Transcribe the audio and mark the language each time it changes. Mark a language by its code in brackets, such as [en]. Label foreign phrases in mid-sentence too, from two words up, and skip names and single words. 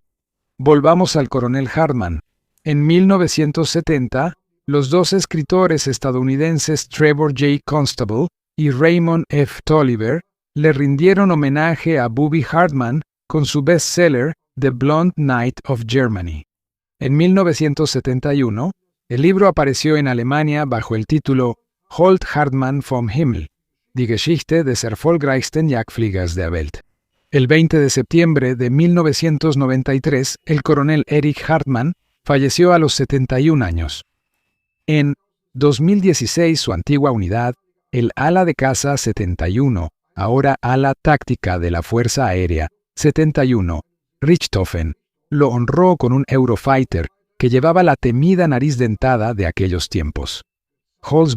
[es] Volvamos al coronel Hartmann. En 1970, los 2 escritores estadounidenses Trevor J. Constable y Raymond F. Tolliver le rindieron homenaje a Bubi Hartmann con su bestseller The Blonde Knight of Germany. En 1971, el libro apareció en Alemania bajo el título Holt Hartmann vom Himmel, die Geschichte des erfolgreichsten Jagdfliegers der Welt. El 20 de septiembre de 1993, el coronel Erich Hartmann falleció a los 71 años. En 2016, su antigua unidad, el ala de caza 71, ahora ala táctica de la Fuerza Aérea 71, Richthofen, lo honró con un Eurofighter que llevaba la temida nariz dentada de aquellos tiempos.